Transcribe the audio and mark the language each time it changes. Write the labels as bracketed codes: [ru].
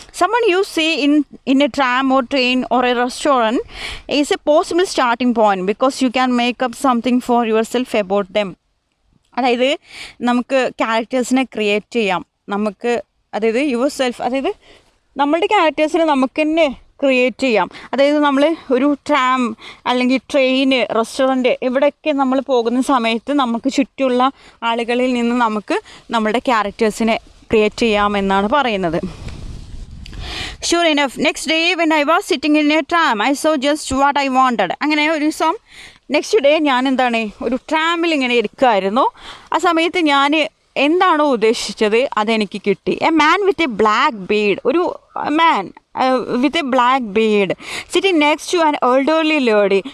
[en] someone you see in a tram or train or a restaurant is a possible starting point because you can make up something for yourself about them. [ml] അതായത് നമുക്ക് ക്യാരക്ടേഴ്സിനെ create ചെയ്യാം. നമുക്ക് അതായത് [en] yourself, [ml] അതായത് നമ്മളുടെ ക്യാരക്ടേഴ്സിനെ നമുക്ക് തന്നെ create ചെയ്യാം. അതായത് നമ്മൾ ഒരു ട്രാം അല്ലെങ്കിൽ ട്രെയിന്, റെസ്റ്റോറൻറ്റ്, ഇവിടെയൊക്കെ നമ്മൾ പോകുന്ന സമയത്ത് നമുക്ക് ചുറ്റുമുള്ള ആളുകളിൽ നിന്ന് നമുക്ക് നമ്മളുടെ ക്യാരക്ടേഴ്സിനെ ക്രിയേറ്റ് ചെയ്യാമെന്നാണ് പറയുന്നത്. [en] Sure enough, next day when I was sitting in a tram, I saw just what I wanted. [ml] അങ്ങനെ ഒരു ദിവസം നെക്സ്റ്റ് ഡേ ഞാൻ ഒരു ട്രാമിൽ ഇങ്ങനെ ഇരിക്കുമായിരുന്നു. ആ സമയത്ത് ഞാൻ എന്താണോ ഉദ്ദേശിച്ചത് അതെനിക്ക് കിട്ടി. [en] A man with a black bead, ഒരു man with a black bead sitting next to an elderly lady.